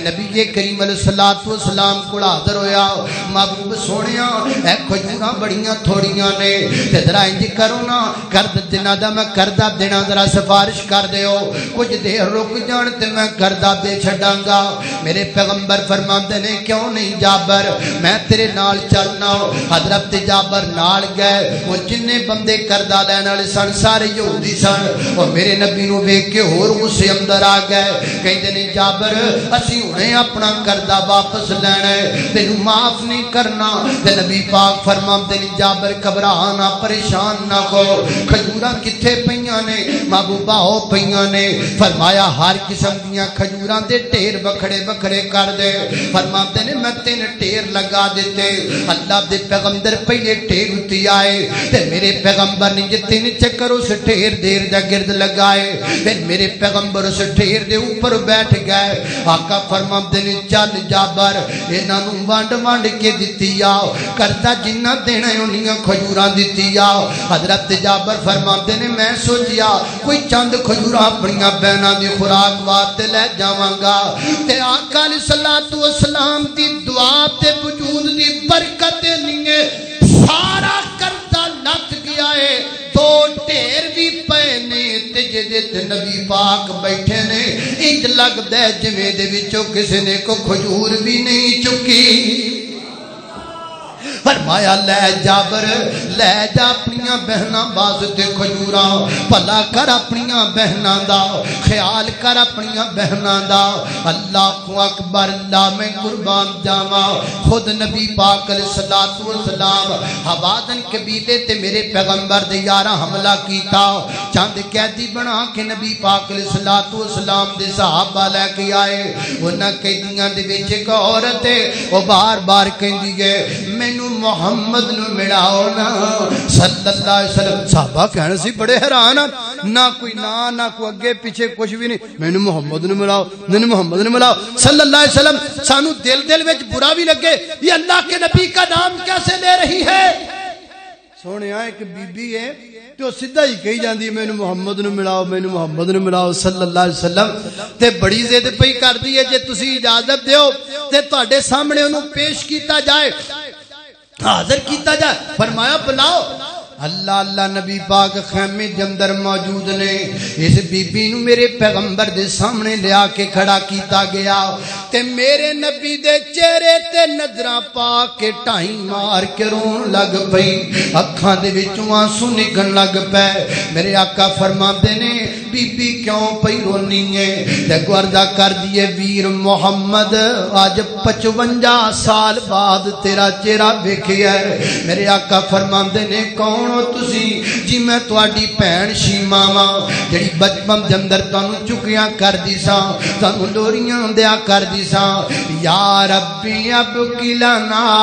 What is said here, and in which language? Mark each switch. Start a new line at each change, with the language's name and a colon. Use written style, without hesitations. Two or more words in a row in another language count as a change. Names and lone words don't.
Punjabi: نبی کریم
Arabic: علیہ الصلوۃ والسلام
Punjabi: کول حاضر ہویا محبوب سونیا اے کھجوراں بڑیاں تھوڑیاں نے تے ذرا انج کرو نا قرض جنہاں دا میں قرضہ دینا ذرا سفارش کر دیو کچھ دیر رک جان تے میں قرضہ دے چھڈاں گا میرے پیغمبر فرماندے نے کیوں نہیں جابر میں تیرے نال چلنا حضرت جابر نال گئے وہ جننے بندے قرضہ لین والے سن سارے یہودی سن اور میرے نبی نو ویکھ کے ہور غصے اندر آ گئے کہندے نے جابر اسی ہنے اپنا قرضہ واپس لینا ہے تینوں معاف نہیں کرنا تے نبی پاک فرماندے نے جابر گھبرا نہ پریشان نہ ہو کھجوراں کتھے پیاں نے محبوبہ ہو پیاں نے فرمایا ہر قسم دیاں کھجوراں دے ٹھیر بکھڑے بکھڑے کر دے فرماتے نے میں 3 ٹھیر لگا دیتے اللہ دے پیغمبر پہلے ٹھیر اُتی آئے تے میرے پیغمبر نے جے 3 چکر اس ٹھیر دیر دا گرد لگائے پھر میرے پیغمبر اس ٹھیر دے اوپر بیٹھ گئے آقا فرماتے نے چل جابر انہاں نوں وانڈ وانڈ کے دتی آ کرتا جنہ دینا انہاں کھجوراں دتی آ حضرت جابر فرماتے نے میں سوچیا کوئی چند کھجوراں اپنی بہناں دی خوراک واسطے لے جاواں گا تے آقا
Arabic: علیہ الصلوۃ والسلام
Punjabi: دی دعا تے وجود دی برکت نہیں سارا قرضہ لت گیا ہے 2 ٹھیر بھی پے نے تے جے تے نبی پاک بیٹھے نے انج لگدا ہے جویں دے وچوں کسے نے کو کھجور بھی نہیں چکی فرمایا لے جابر لے جا اپنی بہناں واسطے کھجوراں بھلا کر اپنی بہناں دا خیال کر اپنی بہناں دا
Arabic: اللہ اکبر
Punjabi: اللہ میں قربان جاواں خود نبی پاک
Arabic: علیہ الصلوۃ والسلام
Punjabi: حوازن قبیلے تے میرے پیغمبر دے یاراں حملہ کیتا چند قیدی بنا کے نبی پاک
Arabic: علیہ الصلوۃ والسلام
Punjabi: دے صحابہ لے کے آئے انہاں قیدیاں دے وچ ایک عورت ہے او بار بار کہندی ہے مینوں محمد نو ملاؤ نا
Arabic: صلی اللہ علیہ وسلم
Punjabi: صحابہ کہنے سی بڑے حیران نہ کوئی نہ کوئی اگے پیچھے کچھ بھی نہیں مینوں محمد نو ملاؤ مینوں محمد نو ملاؤ
Arabic: صلی اللہ علیہ وسلم
Punjabi: سانو دل وچ برا بھی لگے
Urdu: یہ اللہ کے نبی کا نام کیسے لے رہی ہے
Punjabi: سونے ایک بی بی ہے تو سیدھا ہی کہی جاندی مینوں محمد نو ملاؤ مینوں محمد نو ملاؤ
Arabic: صلی اللہ علیہ وسلم
Punjabi: تے بڑی ضد پئی کردی ہے جے تسی اجازت دیو تے تواڈے سامنے اونوں پیش کیتا جائے حاضر کیتا جائے فرمایا بلاؤ اللہ اللہ نبی پاک خیمے دے اندر موجود نے اس بی بی نو میرے پیغمبر دے سامنے لیا کے کھڑا کیتا گیا تے میرے نبی دے چہرے تے نظراں پا کے ٹائی مار کے رون لگ پئی اکھاں دے وچوں آنسو نکلن لگ پے میرے آقا فرماندے نے بی بی کیوں پئی رونی ہے تے گواردا کر دیے ویر محمد اج 55 سال بعد تیرا چہرہ ویکھیا میرے آقا فرماندے نے کون تسی جی میں تواڈی بہن شیما واں جڑی بچپن دے اندر تانوں چکیاں کردی ساں تانوں لوریاں دیا کردی ساں یا ربی اب کلنا